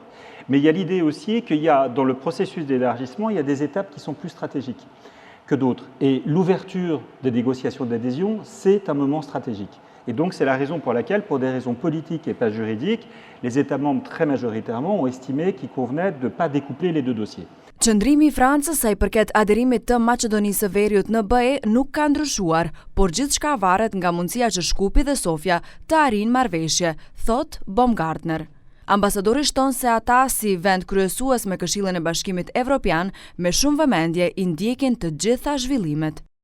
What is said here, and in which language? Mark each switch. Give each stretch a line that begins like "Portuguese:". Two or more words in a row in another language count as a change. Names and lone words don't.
French: Mais il y a l'idée aussi qu'il y a, dans le processus d'élargissement, il y a des étapes qui sont plus stratégiques que d'autres. Et l'ouverture des négociations d'adhésion, c'est un moment stratégique. Et donc c'est la raison pour laquelle, pour des raisons politiques et pas juridiques, les États membres très majoritairement ont estimé qu'il convenait de ne pas découpler les deux dossiers.
Albanian: Qëndrimi i Francës sa i përket aderimit të Maqedonisë së Veriut në BE nuk ka ndryshuar, por gjithçka varet nga mundësia që Shkupi dhe Sofia të arrijnë marrëveshje, thot Baumgartner. Ambasadori shton se ata si vend kryesues me Këshillin e Bashkimit Evropian me shumë vëmendje i ndjekin të gjitha zhvillimet.